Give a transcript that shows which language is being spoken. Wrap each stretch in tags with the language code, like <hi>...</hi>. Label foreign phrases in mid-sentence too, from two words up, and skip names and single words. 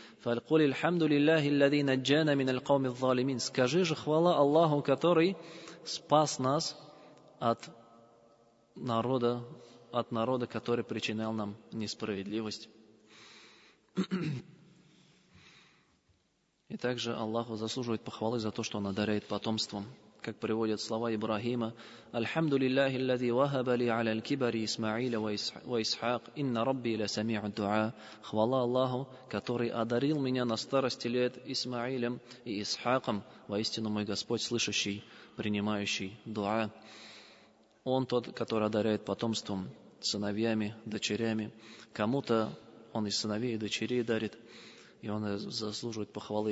<ru>Скажи же хвала Аллаху, который спас нас от народа, который причинял нам несправедливость. И также Аллаху заслуживает похвалы за то, что Он одаряет потомством. Как приводят слова Ибрахима:</ru> <ar>«الحمد لله الذي وهب لي على الكبر إسماعيل وإسحاق، إن ربي لسميع الدعاء».</ar> <ru>Хвала Аллаху, который одарил меня на старости лет Исмаилем и Исхаком. Воистину мой Господь слышащий, принимающий дуа. Он тот, который одаряет потомством, сыновьями, дочерями. Кому-то Он и сыновей, и дочерей дарит. И он заслуживает похвалы.</ru>